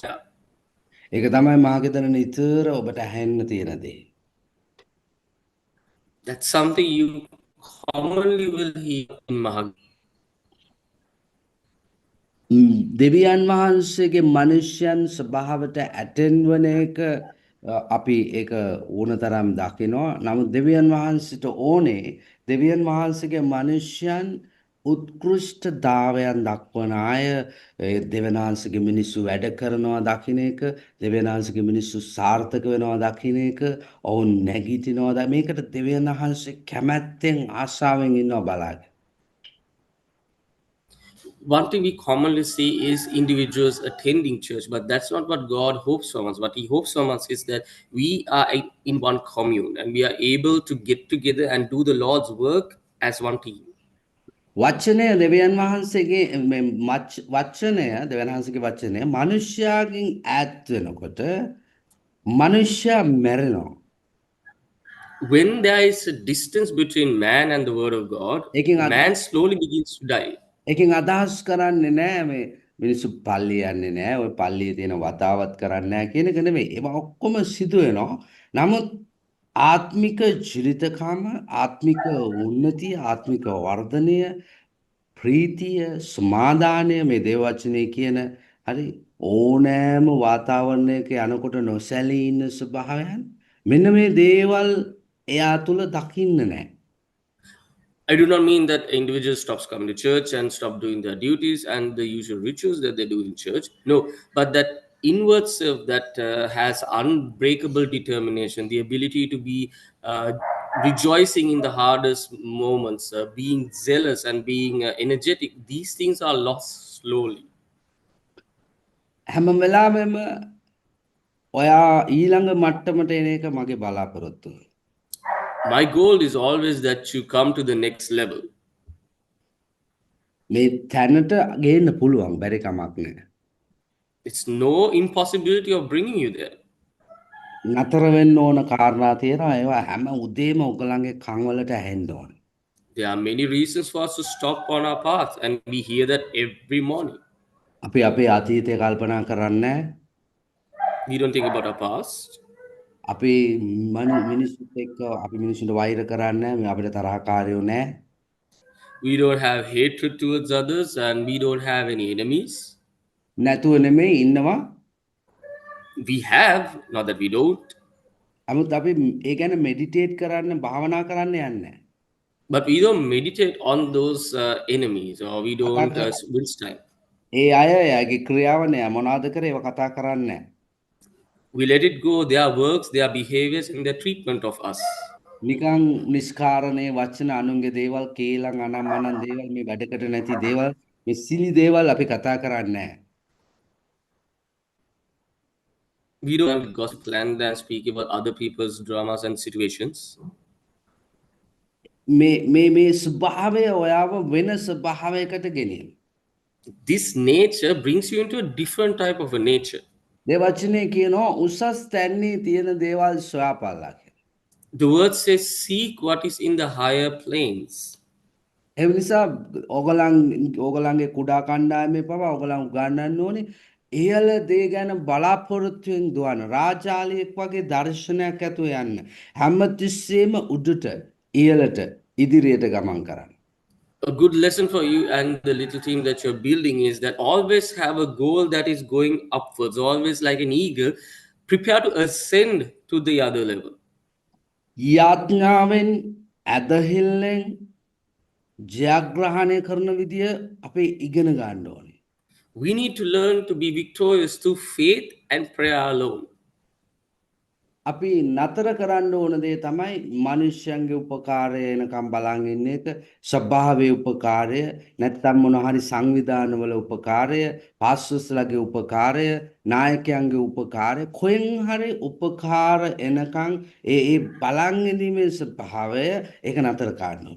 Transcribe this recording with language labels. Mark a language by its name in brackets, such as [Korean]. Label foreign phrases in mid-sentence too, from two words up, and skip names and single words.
[Sinhala] ඒක තමයි මාගෙදර නිතර ඔබට ඇහෙන්න තියෙන දේ. [English] That's something you commonly will hear in Mahag. [Sinhala] දෙවියන් වහන්සේගේ මනුෂ්‍යයන් ස්වභාවයට ඇටෙන්ඩ් වන එක අපි ඒක ඕනතරම් දකිනවා. නමුත් දෙවියන් වහන්සේට ඕනේ දෙවියන් වහන්සේගේ මනුෂ්‍යයන් උත්කෘෂ්ඨතාවයන් දක්වන අය. දෙවියන් වහන්සේගේ මිනිස්සු වැඩ කරනවා දකින්න එක, දෙවියන් වහන්සේගේ මිනිස්සු සාර්ථක වෙනවා දකින්න එක, ඔවුන් නැගිටිනවා. මේකට දෙවියන් වහන්සේ කැමැත්තෙන් ආශාවෙන් ඉන්නවා බලන්න. [English] One thing we commonly see is individuals attending church, but that's not what God hopes from us. What He hopes from us is that we are in one commune and we are able to get together and do the Lord's work as one team. [Sinhala] වචනය දෙවියන් වහන්සේගේ වචනය දෙවියන් වහන්සේගේ වචනය මනුෂ්‍යයාගෙන් ඈත් වෙනකොට මනුෂ්‍යයා මැරෙනවා. [English] When there is a distance between man and the word of God, man slowly begins to die. [Sinhala] ඒකෙන් අදහස් කරන්නේ නැහැ මේ මිනිස්සු පල්ලිය යන්නේ නැහැ, ඔය පල්ලියේ තියෙන වතාවත් කරන්නේ නැහැ කියන එක නෙමෙයි. ඒවා ඔක්කොම සිදු වෙනවා. නමුත් ආත්මික ජීවිතකම, ආත්මික උන්නතිය, ආත්මික වර්ධනය, ප්‍රීතිය, සමාදානය මේ දේව වචනේ කියන හරි ඕනෑම වාතාවරණයක යනකොට නොසැලී ඉන්න ස්වභාවයන් මෙන්න මේ දේවල් එයා තුල දකින්න නැහැ. [English] I do not mean that individuals stops coming to church and stop doing their duties and the usual rituals that they do in church. No, but that inward self that has unbreakable determination, the ability to be rejoicing in the hardest moments, being zealous and being energetic, these things are lost slowly. [Sinhala] හැම වෙලාවෙම ඔයා ඊළඟ මට්ටමට එන එක මගේ බලාපොරොත්තුව. [English] My goal is always that you come to the next level. [Sinhala] මේ තැනට ගේන්න පුළුවන් බැරි කමක් නැහැ. [English] It's no impossibility of bringing you there. [Sinhala] නතර වෙන්න ඕන කාරණා තියෙනවා. ඒවා හැම උදේම ඔයගලන්ගේ කන් වලට ඇහෙන්න ඕන. [English] There are many reasons for us to stop on our path, and we hear that every morning. [Sinhala] අපි අපේ අතීතය කල්පනා කරන්නේ නැහැ. [English] We don't think about our past. [Sinhala] අපි මිනිස්සුත් එක්ක අපි මිනිස්සුන්ට වෛර කරන්නේ නැහැ. අපිට තරහකාරයෝ නැහැ. [English] We don't have hatred towards others, and we don't have any enemies. [Sinhala] නැතුව නෙමෙයි ඉන්නවා. [English] We have, not that we don't, [Sinhala] නමුත් අපි ඒ ගැන මෙඩිටේට් කරන්න භාවනා කරන්න යන්නේ නැහැ. [English] but we don't meditate on those enemies, or we don't waste time. [Sinhala] ඒ අය එයාගේ ක්‍රියාව නෑ මොනවද කරේ ඒව කතා කරන්නේ නැහැ. [English] We let it go, their works, their behaviors, and their treatment of us. [Sinhala] නිකන් නිස්කාරණේ වචන අනුන්ගේ දේවල් කේලම් අනම්මනන් දේවල් මේ වැඩකට නැති දේවල් මේ සිලි දේවල් අපි කතා කරන්නේ නැහැ. [English] We don't gossip land and speak about other people's dramas and situations. [Sinhala] මේ ස්වභාවය ඔයාව වෙන ස්වභාවයකට ගෙනියන. [English] This nature brings you into a different type of a nature. [Sinhala] මේ වචනේ කියනවා උසස් තැන්නේ තියෙන දේවල් සොයාපල්ලා කියලා. [English] The word says, seek what is in the higher planes. [Sinhala] ඒ නිසා ඕගලන්ගේ කුඩා කණ්ඩායමේ පවා ඕගලන් උගන්වන්න ඕනේ ඉහළ දේ ගැන බලාපොරොත්තුෙන් දුවන රාජාලියෙක් වගේ දර්ශනයක් ඇතුව යන්න. හැමතිස්සෙම උඩට ඉහළට ඉදිරියට ගමන් කරන්න. [English] A good lesson for you and the little team that you're building is that always have a goal that is going upwards, always like an eagle, prepare to ascend to the other level. [Sinhala] යාඥාවෙන් ඇදහිල්ලෙන් ජයග්‍රහණය කරන විදිය අපි ඉගෙන ගන්න ඕනේ. [English] We need to learn to be victorious through faith and prayer alone. [Sinhala] අපි නතර කරන්න ඕන දේ තමයි මිනිස්යන්ගේ උපකාරය එනකම් බලන් ඉන්න එක, ස්වභාවයේ උපකාරය, නැත්නම් මොන හරි සංවිධානවල උපකාරය, පාස්ටර්ස්ලාගේ උපකාරය, නායකයන්ගේ උපකාරය, කොහෙන් හරි උපකාර එනකම් ඒ බලන් ඉඳීමේ ස්වභාවය ඒක නතර කරන්න ඕන.